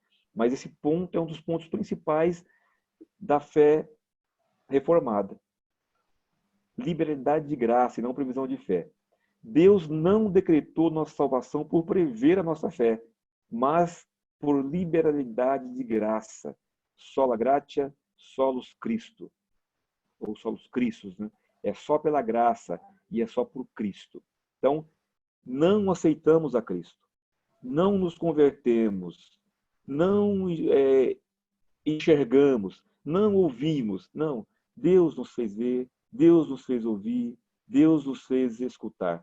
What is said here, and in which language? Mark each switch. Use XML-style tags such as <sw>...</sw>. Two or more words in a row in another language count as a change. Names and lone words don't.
<pt>Mas esse ponto é um dos pontos principais da fé reformada. Liberalidade de graça e não previsão de fé. Deus não decretou nossa salvação por prever a nossa fé, mas por liberalidade de graça.</pt> <la>Sola gratia, solus Christo. Ou solus Christus,</la> <pt>né? É só pela graça e é só por Cristo. Então, não aceitamos a Cristo. Não nos convertemos. Não enxergamos. Não ouvimos. Não. Deus nos fez ver. Deus nos fez ouvir. Deus nos fez escutar.</pt>